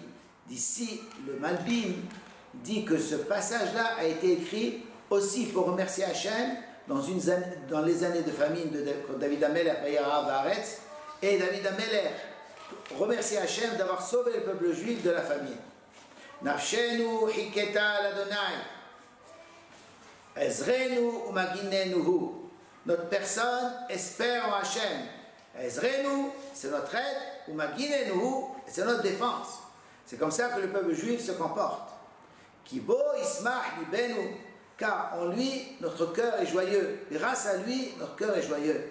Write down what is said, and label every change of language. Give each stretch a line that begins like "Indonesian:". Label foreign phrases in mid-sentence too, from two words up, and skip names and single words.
French: D'ici, le Malbim dit que ce passage-là a été écrit aussi pour remercier Hachem dans les années de famine de David HaMelech et David HaMelech remercier Hachem d'avoir sauvé le peuple juif de la famine.
Hebrew: נפשנו חכתה לה' עזרנו ומגננו הוא.
French: Notre personne espère en Hachem. Ezrenu, c'est notre aide, umaginenuhu, c'est notre défense. C'est comme ça que le peuple juif se comporte.
Hebrew: כי בו ישמח לבנו.
French: Car en lui, notre cœur est joyeux. Grâce à lui, notre cœur est joyeux.